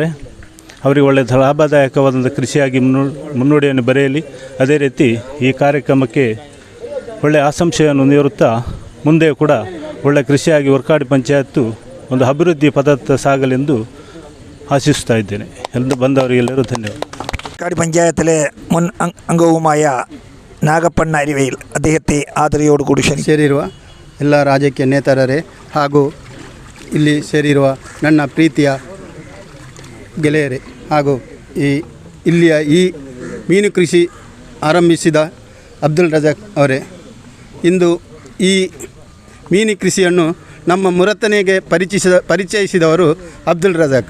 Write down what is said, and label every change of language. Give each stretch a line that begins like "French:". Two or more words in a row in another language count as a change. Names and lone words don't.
Kannada: ಅವರಿಗೆ ಒಳ್ಳೆಯ ಲಾಭದಾಯಕವಾದಂಥ ಕೃಷಿಯಾಗಿ ಮುನ್ನುಡಿಯನ್ನು ಬರೆಯಲಿ. ಅದೇ ರೀತಿ ಈ ಕಾರ್ಯಕ್ರಮಕ್ಕೆ ಒಳ್ಳೆಯ ಆಶಂಸೆಯನ್ನು ನೀಡುತ್ತಾ ಮುಂದೆ ಕೂಡ ಒಳ್ಳೆಯ ಕೃಷಿಯಾಗಿ ವರ್ಕಾಡಿ ಪಂಚಾಯತ್ತು ಒಂದು ಅಭಿವೃದ್ಧಿ ಪದತ್ತ ಸಾಗಲೆಂದು ಆಶಿಸ್ತಾ ಇದ್ದೇನೆ. ಬಂದವರಿಗೆಲ್ಲರೂ ಧನ್ಯವಾದ.
Malayalam: വർക്കാടി പഞ്ചായത്തിലെ മുൻ അംഗവുമായ നാഗപ്പണ്ണ അരിവയിൽ അദ്ദേഹത്തെ ആദരയോടുകൂടി
Kannada: ಸೇರಿರುವ ಎಲ್ಲ ರಾಜಕೀಯ ನೇತಾರರೇ ಹಾಗೂ ಇಲ್ಲಿ ಸೇರಿರುವ ನನ್ನ ಪ್ರೀತಿಯ ಗೆಳೆಯರೇ ಹಾಗೂ ಇಲ್ಲಿಯ ಈ ಮೀನು ಕೃಷಿ ಆರಂಭಿಸಿದ ಅಬ್ದುಲ್ ರಜಾಕ್ ಅವರೇ, ಇಂದು ಈ ಮೀನು ಕೃಷಿಯನ್ನು ನಮ್ಮ ಮುರತನೆಗೆ ಪರಿಚಯಿಸಿದವರು ಅಬ್ದುಲ್ ರಜಾಕ್.